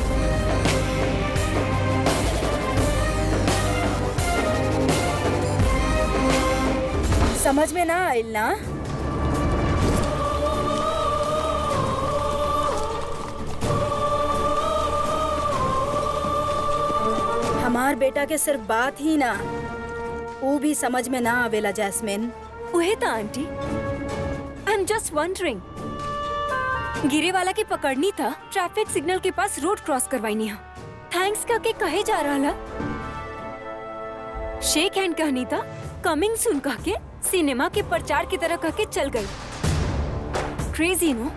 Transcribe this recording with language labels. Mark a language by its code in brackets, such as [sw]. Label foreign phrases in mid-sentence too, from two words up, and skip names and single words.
[bho] समझ में ना आयल ना? हमार बेटा के सिर्फ बात ही ना, वो भी समझ में ना आवेला जैस्मिन। उहे था आंटी। [en] I am just wondering. [bho] गिरे वाला के पकड़नी था, [en] traffic signal [bho] के पास [en] road cross [bho] करवाईनी है। थैंक्स कहके कहे जा रहा ला। [en] shake hand [bho] कहनी था, [en] coming soon [bho] कह के सिनेमा के प्रचार की तरह कह के चल गई। [en] crazy no.